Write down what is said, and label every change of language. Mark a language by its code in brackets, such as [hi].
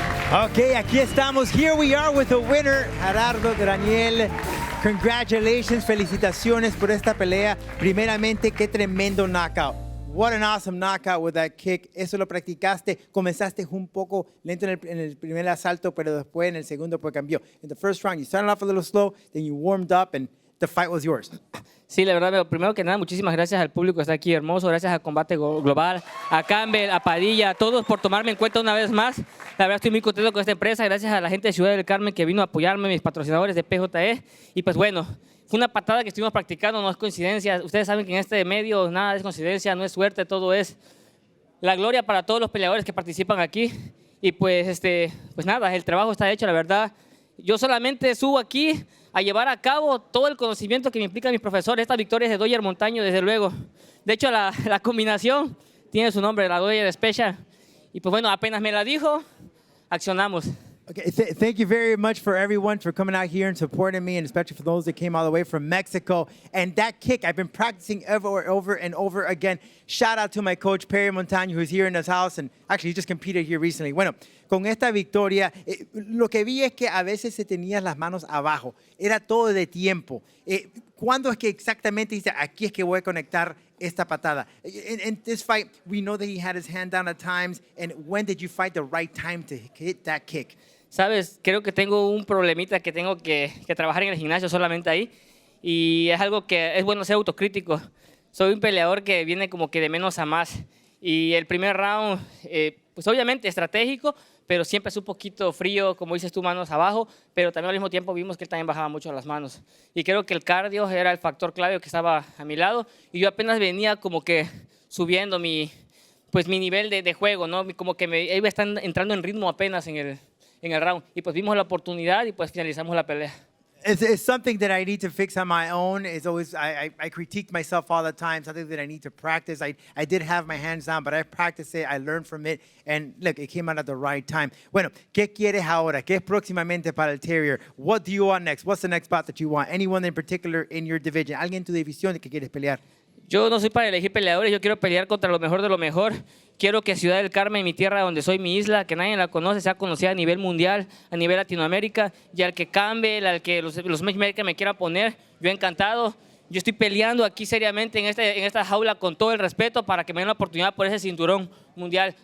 [es] Okay, aquí estamos. [en] Here we are with the winner, Gerardo, Graniel. Congratulations, [es] felicitaciones por esta pelea. Primeramente, qué tremendo knockout. [en] What an awesome knockout with that kick. [es] Eso lo practicaste. Comenzaste un poco lento en el primer asalto, pero después en el segundo pues cambió. [en] In the first round, you started off a little slow, then you warmed up, and the fight was yours. [es] Sí, la verdad, primero que nada, muchísimas gracias al público que está aquí hermoso, gracias a Combate Global, a Campbell, a Padilla, a todos por tomarme en cuenta una vez más. La verdad estoy muy contento con esta empresa, gracias a la gente de Ciudad del Carmen que vino a apoyarme, mis patrocinadores de PJE. Y pues bueno, fue una patada que estuvimos practicando, no es coincidencia. Ustedes saben que en este medio nada es coincidencia, no es suerte, todo es la gloria para todos los peleadores que participan aquí. Y pues nada, el trabajo está hecho, la verdad. Yo solamente subo aquí a llevar a cabo todo el conocimiento que me implican mis profesores. Esta victoria es de Doyer Montaño, desde luego. De hecho, la combinación tiene su nombre, la Doyer Special. Y pues bueno, apenas me la dijo, accionamos. [en] Okay, thank you very much for everyone for coming out here and supporting me, and especially for those that came all the way from Mexico. And that kick, I've been practicing over and over again. Shout out to my coach, Perry Montaño, who's here in his house, and actually he just competed here recently. [es] Bueno, con esta victoria, lo que vi es que a veces se tenían las manos abajo. Era todo de tiempo. ¿Cuándo es que exactamente dice, aquí es que voy a conectar esta patada? [en] In this fight, we know that he had his hand down at times. And when did you find the right time to hit that kick? [es] Sabes, creo que tengo un problemita que tengo que trabajar en el gimnasio solamente ahí. Y es algo que es bueno ser autocrítico. Soy un peleador que viene como que de menos a más. Y el primer round, pues obviamente estratégico, pero siempre es un poquito frío, como dices tú, manos abajo, pero también al mismo tiempo vimos que él también bajaba mucho las manos. Y creo que el cardio era el factor clave que estaba a mi lado, y yo apenas venía como que subiendo mi nivel de juego, ¿no? Como que me iba entrando en ritmo apenas en el round, y pues vimos la oportunidad y pues finalizamos la pelea. [en] It's something that I need to fix on my own. It's always, I critique myself all the time, something that I need to practice. I did have my hands down, but I practiced it, I learned from it, and look, it came out at the right time. [es] Bueno, ¿qué quieres ahora? ¿Qué es próximamente para el Terrier? [en] What do you want next? What's the next spot that you want? Anyone in particular in your division? [es] ¿Alguien en tu división que quieres pelear? Yo no soy para elegir peleadores, yo quiero pelear contra lo mejor de lo mejor. Quiero que Ciudad del Carmen, mi tierra, donde soy, mi isla, que nadie la conoce, sea conocida a nivel mundial, a nivel Latinoamérica, y al que cambie, al que los matchmakers me quieran poner, yo encantado. Yo estoy peleando aquí seriamente en esta jaula con todo el respeto para que me den la oportunidad por ese cinturón mundial.